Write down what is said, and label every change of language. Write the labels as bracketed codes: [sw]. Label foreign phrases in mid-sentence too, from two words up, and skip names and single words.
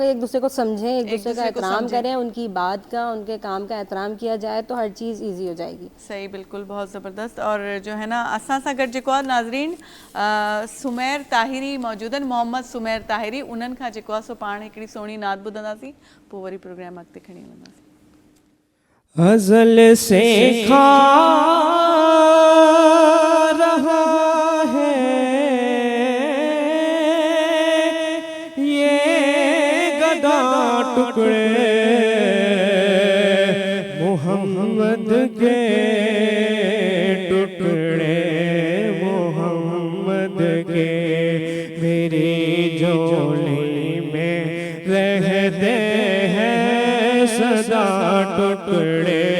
[ur] ایک دوسرے کو سمجھیں, ایک دوسرے کا احترام کریں, ان کی بات کا, ان کے کام کا احترام کیا جائے تو ہر چیز ایزی ہو جائے گی. صحیح, بالکل, بہت زبردست. اور جو ہے نا [sd] اساں سا گڈ جکو ناظرین سمیر طاہری موجودن, محمد سمیر طاہری, انہن کھا جکو سو پان ہکڑی سونی نعت ॿुधंदासीं, پو वरी प्रोग्राम अॻिते खणी हलंदासीं. [ur] غزل سے کھا رہا ہے یہ گدا ٹکڑے محمد کے ٹکڑے محمد کے, میری جولی میں رہتے ہیں صدا ٹکڑے